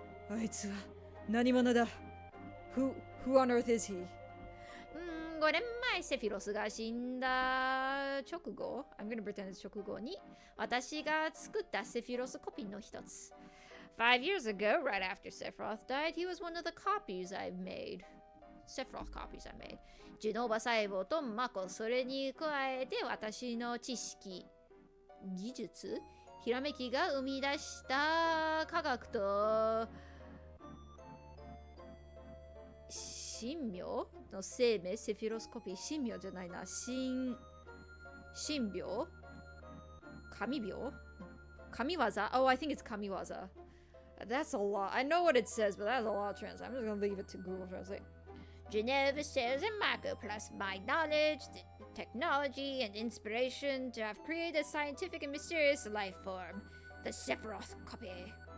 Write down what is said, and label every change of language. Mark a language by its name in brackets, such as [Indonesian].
[Japanese] あいつは何者だ [English] Who on earth is he? [Japanese] 5年前セフィロスが死んだ直後 [English] I'm gonna pretend it's [Japanese] 直後に私が作ったセフィロスコピーの一つ [English] 5 years ago, right after Sephiroth died, he was one of the copies I made. Sephiroth copies I made. [Japanese] ジュノーバ細胞とマコ、それに加えて私の知識、技術、ひらめきが生み出した科学と神妙の生命、セフィロスコピー、神妙じゃないな、神病神病神業 [English] Oh, I think it's [Japanese] 神業 [English] That's a lot. I know what it says, but that's a lot of translation. I'm just gonna leave it to Google Translate. Geneva shares in Mako plus my knowledge, technology, and inspiration to have created a scientific and mysterious life form. The Sephiroth copy.